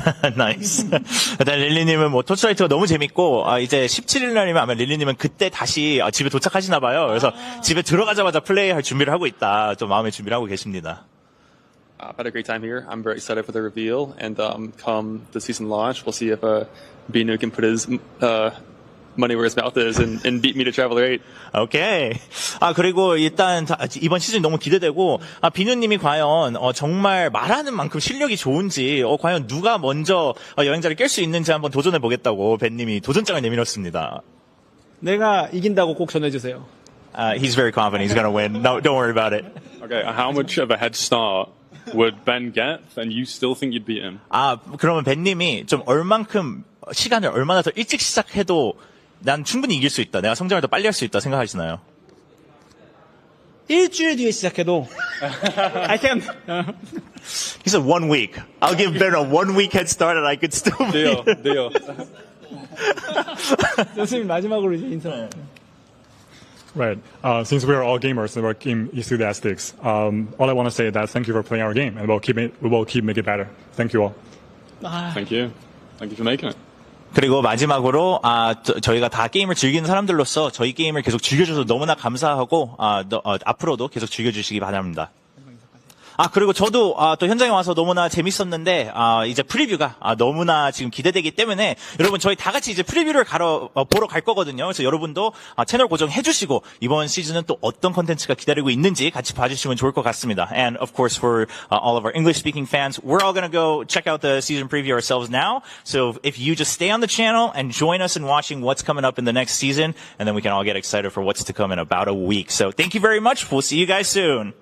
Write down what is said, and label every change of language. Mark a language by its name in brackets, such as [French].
[English] Nice. [Korean] 일단 릴리님은 뭐 토치라이트가 너무 재밌고 이제 17일 날이면 아마 릴리님은 그때 다시 집에 도착하시나 봐요. 그래서 집에 들어가자마자 플레이할 준비를 하고 있다. 좀 마음의 준비를 하고 계십니다. [English] I've had a great time here. I'm very excited for the reveal, and come the season launch, we'll see if Binu can put his money where his mouth is and beat me to Traveler 8. [Korean] 오케이. 그리고 일단 이번 시즌 너무 기대되고 비누님이 과연 정말 말하는 만큼 실력이 좋은지 과연 누가 먼저 여행자를 깰 수 있는지 한번 도전해 보겠다고 벤님이 도전장을 내밀었습니다. 내가 이긴다고 꼭 전해주세요. [English] He's very confident he's gonna win. No, don't worry about it. Okay, how much of a head start would Ben get, and you still think you'd beat him? [Korean] 그러면 벤님이 좀 얼만큼 시간을 얼마나 더 일찍 시작해도 난 충분히 이길 수 있다. 내가 성장을 더 빨리 할 수 있다 생각하시나요? 일주일 뒤에 시작해도 [English] I can. He said 1 week. I'll give Ben a 1 week head start and I could still Deal. [Korean] 교수님 마지막으로 이제 인사. [English] Right. Since we are all gamers and we're game enthusiasts, all I want to say is that thank you for playing our game, and we will keep making it better. Thank you all. Thank you. Thank you for making it. [Korean] 그리고 마지막으로 저희가 다 게임을 즐기는 사람들로서 저희 게임을 계속 즐겨줘서 너무나 감사하고 앞으로도 계속 즐겨주시기 바랍니다. 그리고 저도 또 현장에 와서 너무나 재밌었는데 이제 프리뷰가 너무나 지금 기대되기 때문에 여러분 저희 다 같이 이제 프리뷰를 보러 갈 거거든요. 그래서 여러분도 채널 고정해 주시고 이번 시즌은 또 어떤 컨텐츠가 기다리고 있는지 같이 봐주시면 좋을 것 같습니다. [English] And of course for all of our English speaking fans, we're all gonna go check out the season preview ourselves now. So if you just stay on the channel and join us in watching what's coming up in the next season, and then we can all get excited for what's to come in about a week. So thank you very much. We'll see you guys soon.